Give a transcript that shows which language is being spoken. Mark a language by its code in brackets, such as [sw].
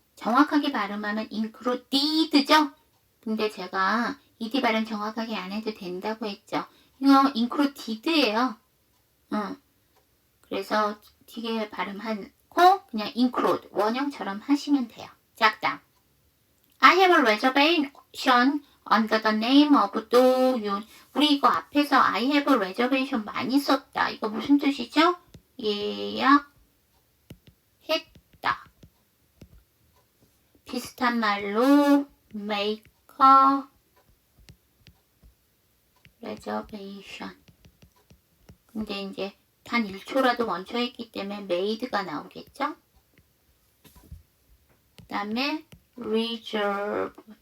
[ko] 정확하게 발음하면 included죠. 근데 제가 ed 발음 정확하게 안 해도 된다고 했죠. 이거 included예요. 그래서 뒤에 발음하고 그냥 include 원형처럼 하시면 돼요. [en] 자, 그다음 I have a reservation under the name of 도윤. [ko] 우리 이거 앞에서 [en] I have a reservation [ko] 많이 썼다. 이거 무슨 뜻이죠? 예약했다. 비슷한 말로 [en] make a reservation. [ko] 근데 이제 단 1초라도 먼저 했기 때문에 made가 나오겠죠? 그 다음에 reserve.